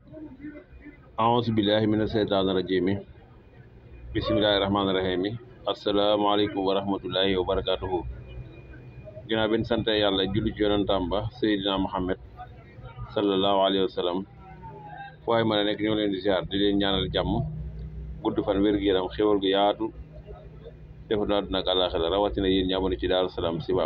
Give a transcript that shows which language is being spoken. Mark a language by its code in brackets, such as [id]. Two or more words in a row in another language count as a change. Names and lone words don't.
[ar] أعوذ بالله من الشيطان الرجيم بسم الله الرحمن الرحيم السلام عليكم ورحمة الله وبركاته [wo] ginnaaw bi ñu sant yàlla julli ci yonentam ba Seydina Muhammad [ar] صلى الله عليه وسلم [wo] fu waay mën a nekk ñoo leen di ziar di leen ñaanal jàmm gudd fan wér-gu-yaram xéwal gu yaatu def na àdduna ak àllaaxira rawatina yéen ñi abonné ci Daaru Salaam Chifaou.